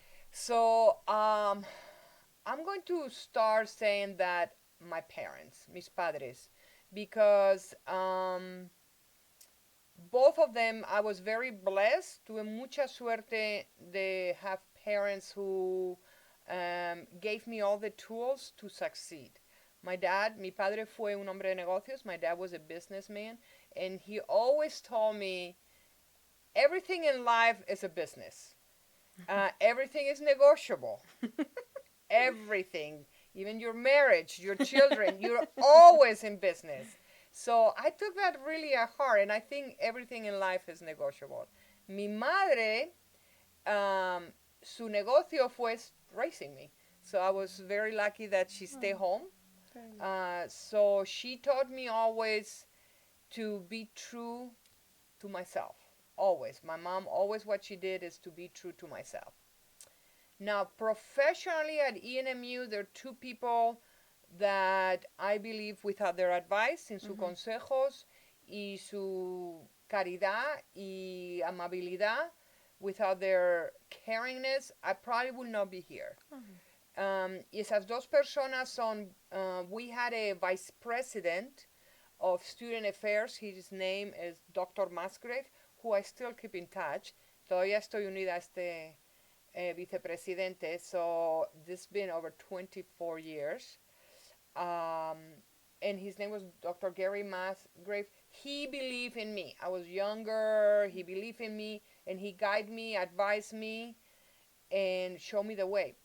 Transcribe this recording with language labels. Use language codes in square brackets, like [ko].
[en] So, I'm going to start saying that my parents, [es] mis padres, [en] because both of them, I was very blessed. [es] Tuve mucha suerte de [en] have parents who gave me all the tools to succeed. My dad, [es] mi padre fue un hombre de negocios. [en] My dad was a businessman, and he always told me everything in life is a business. Everything is negotiable. Everything, even your marriage, your children, you're always in business. So I took that really at heart, and I think everything in life is negotiable. [es] Mi madre, um, su negocio fue [en] raising me. So I was very lucky that she stayed Oh, home. very nice. So she taught me always to be true to myself. Always. My mom, always what she did is to be true to myself. Now, professionally at ENMU, there are two people that I believe without their advice, [es] sin sus Mm-hmm. consejos y su caridad y amabilidad, [en] without their caringness, I probably would not be here. [es] Y esas dos personas son, [en] we had a vice president of student affairs. His name is Dr. Musgrave, who I still keep in touch. [es] Todavía estoy unida a este vicepresidente. [en] So this has been over 24 years. Um, and his name was Dr. Gary Musgrave. He believed in me. I was younger. He believed in me, and he guided me, advised me, and showed me the way.